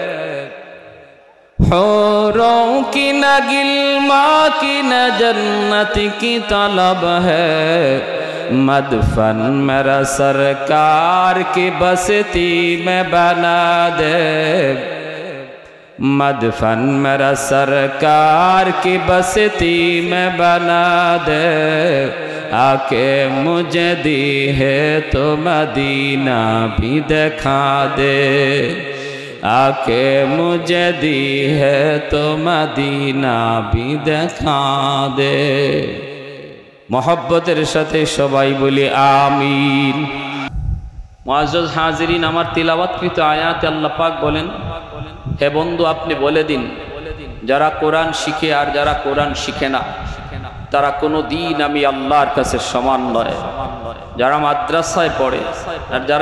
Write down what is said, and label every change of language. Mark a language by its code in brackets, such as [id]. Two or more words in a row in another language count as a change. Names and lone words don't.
[ur] حوروں کی نہ گلما کی نہ جنت کی طلب ہے مدفن میرا سرکار کی بستی میں بنا دے مدفن میرا سرکار کی بستی میں بنا دے آکے مجھے دی ہے تو مدینہ بھی دکھا دے آکے مجھے دی ہے تو مدینہ بھی دکھا دے [bn] محبتের সাথে সবাই বলি আমিন মুআজ্জাজ হাজিরিন আমার তিলাওয়াতকৃত আয়াতে আল্লাহ পাক বলেন হে বন্ধু আপনি বলে দিন যারা কোরআন শিখে আর যারা কোরআন শিখে না তারা কোনোদিন আমি আল্লাহর কাছে সমান নয় যারা মাদ্রাসায় পড়ে আর যারা